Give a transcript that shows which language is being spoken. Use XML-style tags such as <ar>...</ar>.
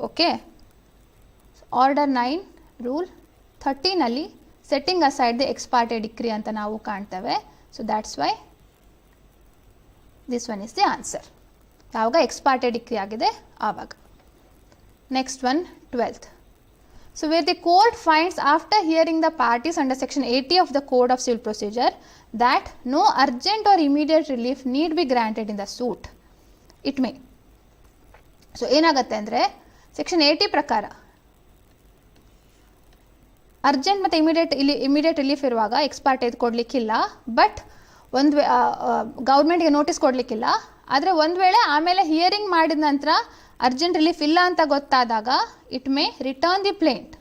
<kn>Okay, Order 9 Rule 13 ಅಲ್ಲಿ setting aside the X ಪಾರ್ಟೆ decree ಅಂತ ನಾವು ಕಾಣ್ತೇವೆ.</kn> <en>So that's why this one is the answer.</en> <kn>ಯಾವಾಗ X ಪಾರ್ಟೆ decree ಆಗಿದೆ ಆವಾಗ.</kn> <en>Next one, 12th. So where the court finds after hearing the parties under section 80 of the Code of Civil Procedure that no urgent or immediate relief need be granted in the suit, it may.</en> <kn>So ಏನಾಗುತ್ತೆ ಅಂದರೆ section 80 ಪ್ರಕಾರ urgent ಮತ್ತು immediate relief ಇರುವಾಗ ಎಕ್ಸ್ಪಾರ್ಟ್ ಇದು ಕೊಡಲಿಕ್ಕಿಲ್ಲ, but ಒಂದು ಗೌರ್ಮೆಂಟ್ಗೆ notice ಕೊಡಲಿಕ್ಕಿಲ್ಲ. ಆದರೆ ಒಂದು ವೇಳೆ ಆಮೇಲೆ ಹಿಯರಿಂಗ್ ಮಾಡಿದ ನಂತರ ಅರ್ಜೆಂಟ್ ರಿಲೀಫ್ ಇಲ್ಲ ಅಂತ ಗೊತ್ತಾದಾಗ</kn> <en>It may return the plaint.</en>